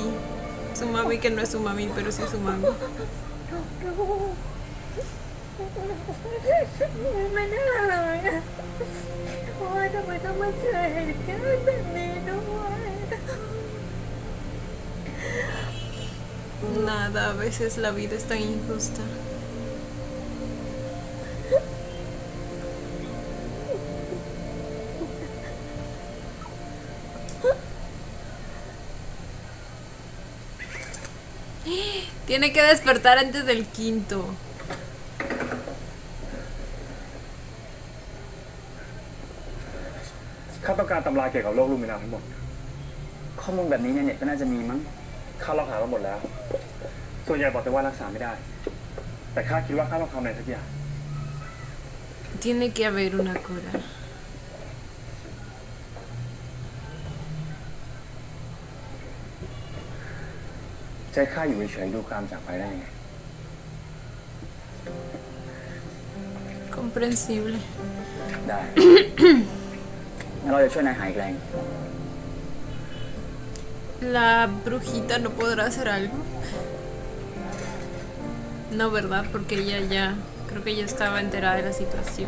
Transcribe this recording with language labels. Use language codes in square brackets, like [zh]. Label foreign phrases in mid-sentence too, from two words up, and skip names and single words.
[es] Su mami que no es su mami, pero sí es su mami. [th] ไม่น่าเลยอะโอ้ยทำไมต้องมาเจอเหตุการณ์แบบนี้ด้วย [es] Nada, a veces la vida es tan injusta. Tiene que despertar antes del quinto. [th] ข้าต้องการตำราเกี่ยวกับโรคลูมินาทั้งหมด ข้อมูลแบบนี้ในเน็ตก็น่าจะมีมั้ง ข้าลองหามาหมดแล้ว ส่วนใหญ่บอกแต่ว่ารักษาไม่ได้ แต่ข้าคิดว่าข้าต้องทำอะไรสักอย่าง [es] Tiene que haber una cura. [th] ใช้ข้าอยู่เฉยๆดูความจากไปได้ไง [es] Comprensible. [th] ได้ งั้นเราจะช่วยนายหายแรง [es] La brujita no podrá hacer algo. No, ¿verdad? Porque ella ya, creo que ya estaba enterada de la situación.